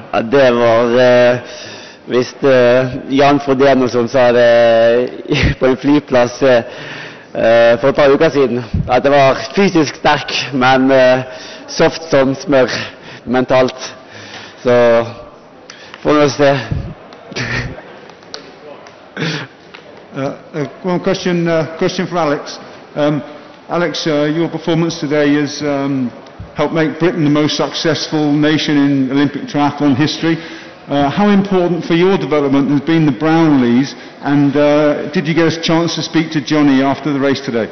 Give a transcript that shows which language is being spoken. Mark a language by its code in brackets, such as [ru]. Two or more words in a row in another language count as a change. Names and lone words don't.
[no] Ja, det var visst Jan Frodeno som sa det på en flyplass for et par uker siden, at det var fysisk sterk, men soft som smør mentalt. Så får vi se. [en] One question for Alex. Alex, your performance today has helped make Britain the most successful nation in Olympic triathlon history. How important for your development has been the Brownlees, and did you get a chance to speak to Johnny after the race today?